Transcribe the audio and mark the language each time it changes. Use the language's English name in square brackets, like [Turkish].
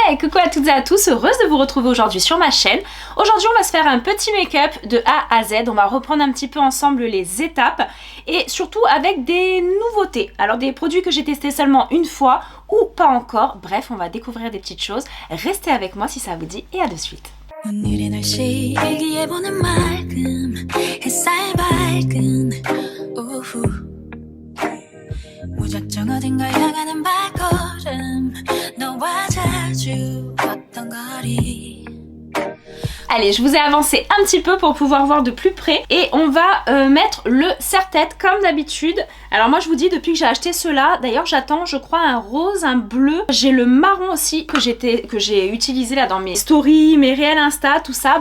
[French] coucou à toutes et à tous, heureuse de vous retrouver aujourd'hui sur ma chaîne. Aujourd'hui on va se faire un petit make-up de A à Z, on va reprendre un petit peu ensemble les étapes et surtout avec des nouveautés. Alors des produits que j'ai testés seulement une fois ou pas encore, bref on va découvrir des petites choses. Restez avec moi si ça vous dit et à de suite. [Korean] 오늘의 날씨 일기예보는 맑음 햇살 밝은 오후 무작정 어딘가 향하는 발걸음 너와 자주 걷던 거리. [French] Allez, je vous ai avancé un petit peu pour pouvoir voir de plus près et on va mettre le serre-tête comme d'habitude. Alors moi je vous dis depuis que j'ai acheté ceux-là, d'ailleurs j'attends je crois un rose, un bleu, j'ai le marron aussi que j'ai utilisé là dans mes stories, mes réels Insta, tout ça.